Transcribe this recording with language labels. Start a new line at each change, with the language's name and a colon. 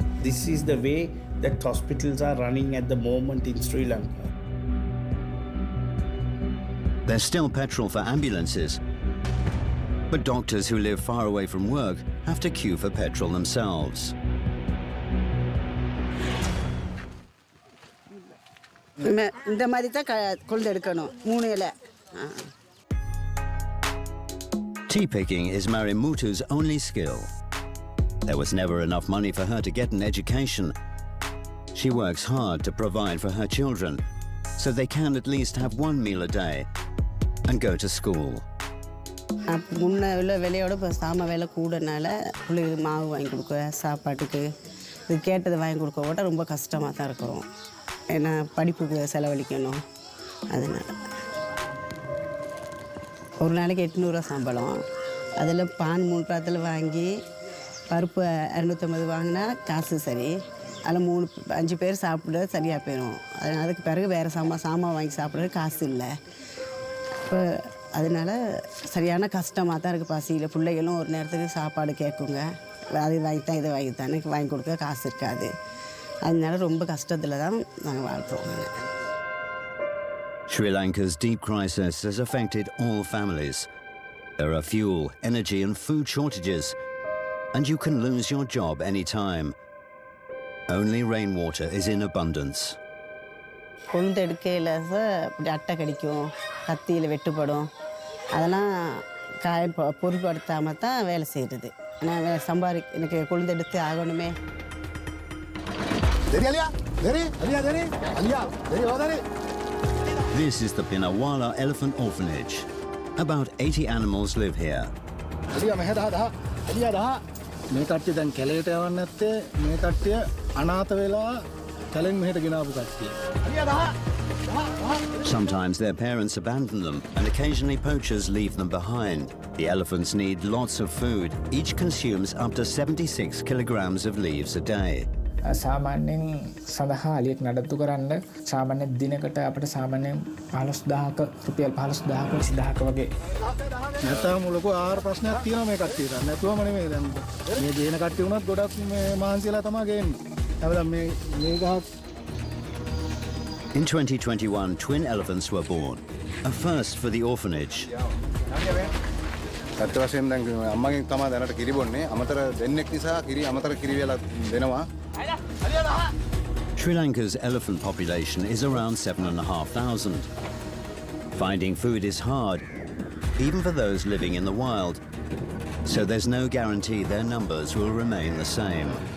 English: This is the way that hospitals are running at the moment in Sri Lanka. There's still petrol for ambulances, but doctors who live far away from work have to queue for petrol themselves.
Tamil: இந்த மாதிரி தான் கொழுந்து எடுக்கணும் 3 இலை.
English: Tea picking is Marimutu's only skill. There was never enough money for her to get an education. She works hard to provide for her children, so they can at least have one meal a day and go to school.
Tamil: முன்ன உள்ள விலையோட இப்போ சாம விலை கூடனால பிள்ளைகளுக்கு மாவு வாங்கி கொடுக்க சாப்பாட்டுக்கு இது கேட்டதை வாங்கி கொடுக்க ஓட்ட ரொம்ப கஷ்டமாக தான் இருக்கிறோம். ஏன்னா படிப்புக்கு செலவழிக்கணும். அதனால் ஒரு நாளைக்கு 800 சம்பளம். அதில் பான் 3 பாத்திரத்தில் வாங்கி பருப்பு 250 வாங்கினா காசு சரி. அதில் 5 பேர் சாப்பிட சரியாக போயிடும். அதுக்கு பிறகு வேறு சாமான் வாங்கி சாப்பிட்றது காசு இல்லை. இப்போ அதனால் சரியான கஷ்டமாக தான் இருக்குது. பசியில் பிள்ளைகளும் ஒரு நேரத்துக்கு சாப்பாடு கேட்குங்க. அது வாங்கித்தான் இதை வாங்கித்தான் வாங்கி கொடுக்க காசு இருக்காது. அதனால ரொம்ப கஷ்டத்தில் தான் நாங்கள் வாழ்கிறோம்.
English: Sri Lanka's deep crisis has affected all families. There are fuel, energy and food shortages, and you can lose your job anytime. Only rainwater is in abundance.
Tamil: கொழுந்து எடுக்கையில் இப்படி அட்டை கடிக்கும், கத்தியில் வெட்டுப்படும். அதெல்லாம் பொருட்படுத்தாமல் தான் வேலை செய்கிறது. நான் எனக்கு கொழுந்து எடுத்து ஆகணுமே.
English: This is the Pinawala Elephant Orphanage. About 80 animals live here.
Sinhala: මේ කට්ටිය දැන් කැලේට යවන්න නැත්තේ මේ කට්ටිය අනාථ වෙලා කැලෙන් මෙහෙට ගෙනාවු කට්ටිය.
English: Sometimes their parents abandon them and occasionally poachers leave them behind. The elephants need lots of food. Each consumes up to 76 kilograms of leaves a day.
Sinhala: සාමාන්‍යයෙන් සඳහා අලියෙක් නඩත්තු කරන්න සාමාන්‍ය දිනකට අපිට සාමාන්‍යයෙන් 15000ක රුපියල් 15000ක 20000ක වගේ. නැත්නම් ලොකු ආහාර ප්‍රශ්නයක් තියෙනවා මේ කට්ටියට. නැතුවම නෙමෙයි දැන් මේ ගේන කට්ටිය උනත් ගොඩක් මේ මහන්සියලා තමයි ගේන්නේ. හැබැයි මේ ගහක්.
English: In 2021, twin elephants were born, a first for the orphanage.
Sinhala: ඇත්ත වශයෙන්ම දැන් අම්මගෙන් තමයි දැනට කිරි බොන්නේ. අමතර දෙන්නෙක් නිසා අමතර කිරි වේලා දෙනවා.
English: Sri Lanka's elephant population is around 7,500. Finding food is hard, even for those living in the wild, so there's no guarantee their numbers will remain the same.